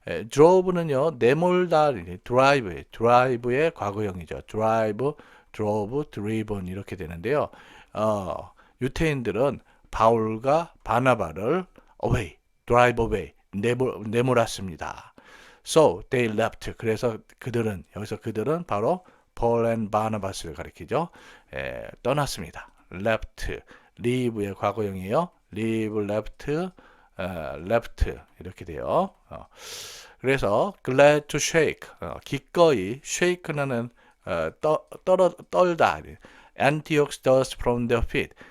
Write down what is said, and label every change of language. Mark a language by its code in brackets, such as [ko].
[ko] drove는요 내몰다, drive의 과거형이죠. drive, drove, driven 이렇게 되는데요. 유태인들은 바울과 바나바를 [en] away, drive away, [ko] 내몰았습니다. [en] So they left. [ko] 그래서 여기서 그들은 바로 Paul and Barnabas를 가리키죠. 떠났습니다. left, leave의 과거형이에요. leave, left, left 이렇게 돼요. 그래서 [en] glad to shake, [ko] 기꺼이 shake는 떨다. [en] Antioch's dust from their feet.